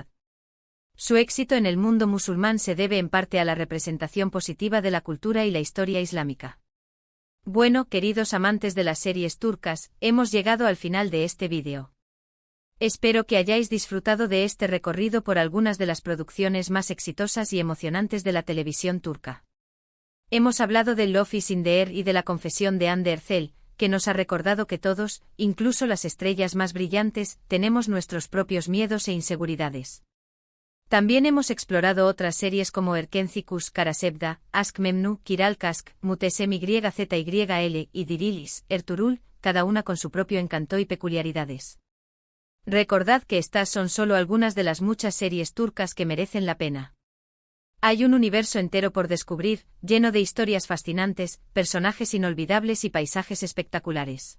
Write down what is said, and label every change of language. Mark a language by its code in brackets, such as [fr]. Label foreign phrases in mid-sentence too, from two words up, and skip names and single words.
[es] Su éxito en el mundo musulmán se debe en parte a la representación positiva de la cultura y la historia islámica. Bueno, queridos amantes de las series turcas, hemos llegado al final de este vídeo. Espero que hayáis disfrutado de este recorrido por algunas de las producciones más exitosas y emocionantes de la televisión turca. Hemos hablado del Love is in the Air y de la confesión de Hande Erçel, que nos ha recordado que todos, incluso las estrellas más brillantes, tenemos nuestros propios miedos e inseguridades. También hemos explorado otras series como Erkenci Karasevda, Aşk Memnu, Kiral Kask, Muhteşem YZYL y Dirilis, Ertuğrul, cada una con su propio encanto y peculiaridades. Recordad que estas son solo algunas de las muchas series turcas que merecen la pena. Hay un universo entero por descubrir, lleno de historias fascinantes, personajes inolvidables y paisajes espectaculares.